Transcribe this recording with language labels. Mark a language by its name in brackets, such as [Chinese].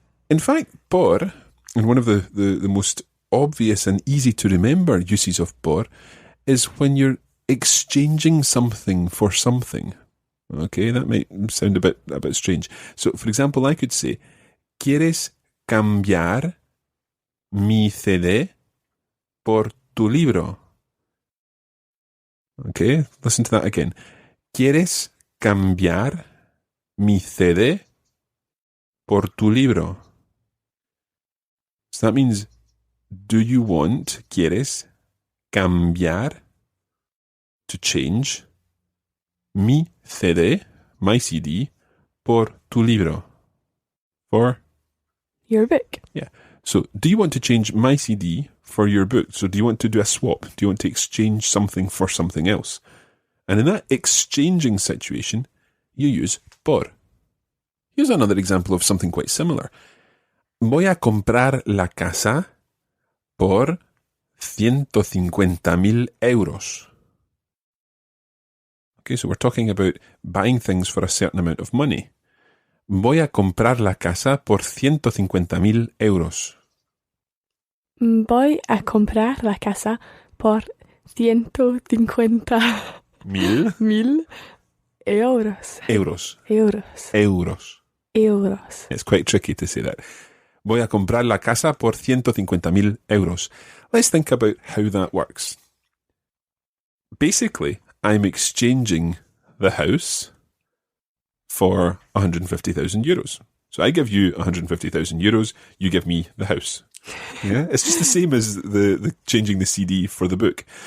[English] In fact, por, and one of the most obvious and easy to remember uses of por, is when you're exchanging something for something. Okay, that might sound a bit strange. So, for example, I could say, ¿Quieres cambiar mi CD por tu libro? Okay, listen to that again. [Spanish] ¿Quieres cambiar mi CD por tu libro? [English] So that means, do you want, ¿quieres cambiar, to change, mi CD, my CD, por tu libro? For Your book. Yeah. So, do you want to change my CD for your book? So, do you want to do a swap? Do you want to exchange something for something else? And in that exchanging situation, you use por. Here's another example of something quite similar. [Spanish] Voy a comprar la casa por 150,000 euros. [English] Okay, so we're talking about buying things for a certain amount of money. [Spanish] Voy a comprar la casa por 150,000 euros. Voy a comprar la casa por 150,000 euros. Euros. [English] It's quite tricky to say that. [Spanish] Voy a comprar la casa por 150,000 euros. [English] Let's think about how that works. Basically, I'm exchanging the house for 150,000 euros. So I give you 150,000 euros, you give me the house. Yeah, it's just the same as the changing the CD for the book.